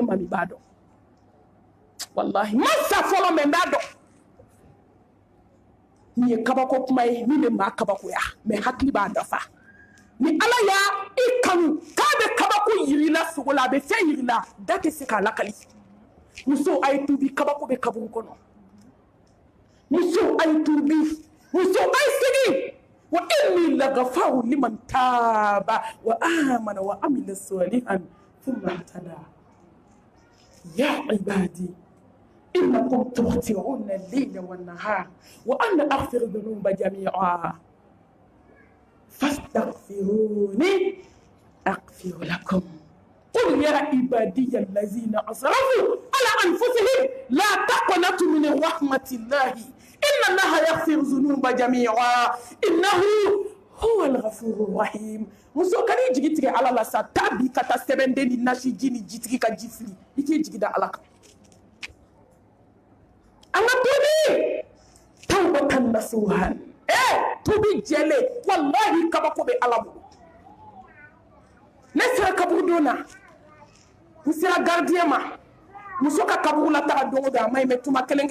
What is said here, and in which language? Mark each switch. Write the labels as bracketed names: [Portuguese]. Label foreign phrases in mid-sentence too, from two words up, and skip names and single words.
[Bambara] mami b'a dɔn wallahi n ma sa fɔlɔ mɛ n b'a dɔn nin ye kabako kuma ye min bɛ maa kabakoya mɛ hakili b'a dafa ni ala y'a i kanu k'a bɛ kabako yirila sogo la a bɛ fɛn yirila da tɛ se k'a lakali muso a ye tuubi kabako bɛ kaburu kɔnɔ muso a ye tuubi muso a ye segin [Arabic] وإني لغفار لمن تاب وآمن وعمل صالحا ثم اهتدى يا عبادي إنكم تخطئون الليل والنهار وأنا أغفر الذنوب جميعا فاستغفروني أغفر لكم قل يا عبادي الذين أسرفوا على أنفسهم لا تقنطوا من رحمة الله إن الله يغفر الذنوب جميعا إنه هو الغفور الرحيم [Bambara] muso kani jigi tigɛ ala la sa tabi ka taa sɛbɛnden ni nasi ji ni jitigi ka ji fili i k'i jigi da ala kan ala tubi [Arabic] توبة نصوحا [Bambara] tubi jɛlen wallahi kabako bɛ ala bolo ne sera kaburu don na n sera gardien ma muso ka kaburu la taga don o don a ma ɲi mɛ tuma kelen